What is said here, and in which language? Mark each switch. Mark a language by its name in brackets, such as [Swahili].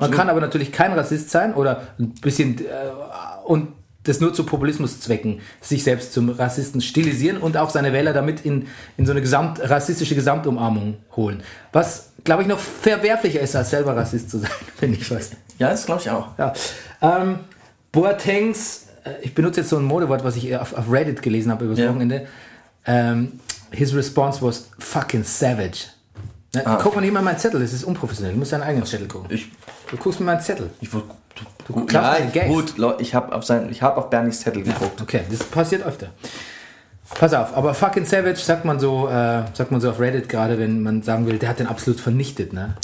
[German] Man kann aber natürlich kein Rassist sein oder ein bisschen und das nur zu Populismuszwecken, sich selbst zum Rassisten stilisieren und auch seine Wähler damit in so eine rassistische Gesamtumarmung holen. Was, glaube ich, noch verwerflicher ist, als selber Rassist zu sein, wenn ich weiß. Ja, das glaube ich auch. Ja. Boatengs, ich benutze jetzt so ein Modewort, was ich auf Reddit gelesen habe übers Wochenende. [English] His response was fucking savage. [German] Na, guck mal nicht mal meinen Zettel, das ist unprofessionell. Du musst deinen eigenen Zettel gucken. Du guckst mir meinen Zettel. Ich habe auf Bernies Zettel geguckt. Okay, das passiert öfter. Pass auf, aber [English] fucking savage [German] sagt man so auf Reddit gerade, wenn man sagen will, der hat den absolut vernichtet, ne?